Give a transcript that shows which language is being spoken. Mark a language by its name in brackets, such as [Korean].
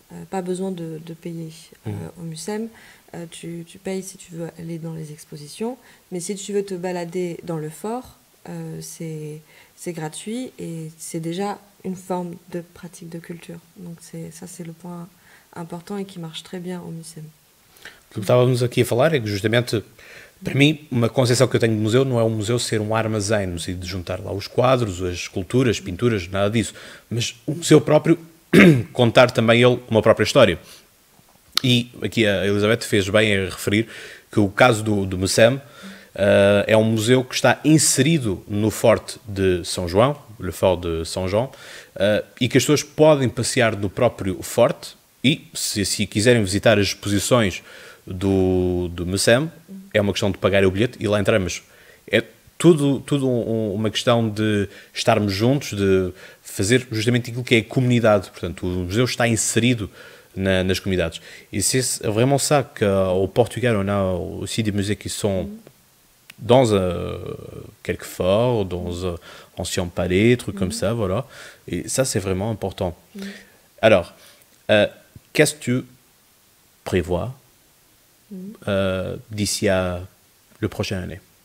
[French] Pas besoin de payer au MUSEM. Tu payes si tu veux aller dans les expositions, mais si tu veux te balader dans le fort, c'est gratuit et c'est déjà une forme de pratique de culture. Donc ça, c'est le point important et qui marche très bien au MUSEM. [Portuguese] O que estávamos aqui a falar é que justamente, para mim, uma concepção que eu tenho de museu não é um museu ser um armazém, no sentido de juntar lá os quadros, as esculturas, as pinturas, nada disso, mas o museu próprio contar também ele uma própria história. E aqui a Elizabeth fez bem a referir que o caso do MUSEM é um museu que está inserido no Forte de São João, le Fort de São João, e que as pessoas podem passear no próprio forte e, se quiserem visitar as exposições do MUSEM, é uma questão de pagar o bilhete e lá entramos. É tudo uma questão de estarmos juntos, de fazer justamente aquilo que é a comunidade. Portanto, o museu está inserido nas comunidades. [French] Et c'est vraiment ça qu'au Portugal, on a aussi des musées qui sont dans quelques forts, dans un ancien palais, trucs comme ça, voilà. Et ça, c'est vraiment important. Alors, qu'est-ce que tu prévois d'ici à la prochaine année?